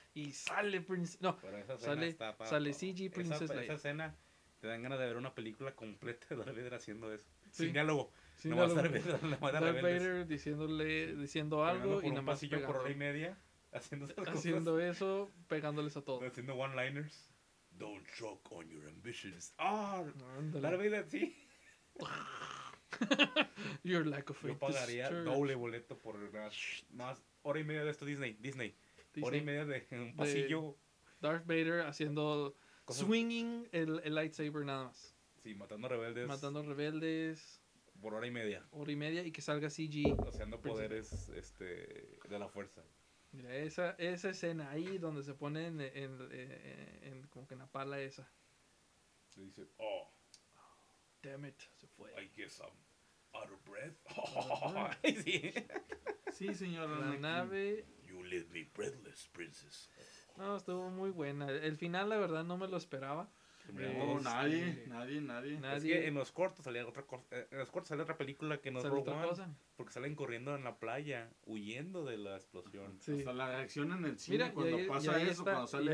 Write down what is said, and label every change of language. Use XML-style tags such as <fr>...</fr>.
<es>Y sale Princess... No, sale CG Princess Leia. Esa escena... Te dan ganas de ver una película completa de Darth Vader haciendo eso. Sí. Sin diálogo. Darth Vader diciendo algo y nada más pegando. Por hora y media, haciendo esas cosas. Haciendo eso, pegándoles a todos. Haciendo one-liners.</es> <en>Don't choke on your ambitions.</en> <es>Ah, Darth Vader, sí.</es> <en>Your lack of faith.</en> <es>Yo pagaría doble boleto por más hora y media de esto. Disney. Hora y media de un pasillo. Darth Vader haciendo... Cosas.</es> <en>Swinging</en> <es>el lightsaber nada más. Sí, matando rebeldes. Matando rebeldes. Por hora y media. Hora y media y que salga CG. O sea, no poderes de la fuerza. Mira, esa escena ahí donde se pone en como que en la pala esa. Le dice, oh.</es> <en>Damn it,</en> <es>se fue.</es> <en>I guess I'm out of breath.</en> <es>Sí. Sí, señor. La nave.</es> <en>You leave me breathless, princess.</en> <es>No, estuvo muy buena. El final, la verdad, no me lo esperaba. Nadie. Es que en los cortos salía otra cosa. En los cortos salía otra película que no es Rogue One. Porque salen corriendo en la playa, huyendo de la explosión. Sí. O sea, la reacción en el cine. Mira, cuando ahí, pasa eso, está, cuando sale</es>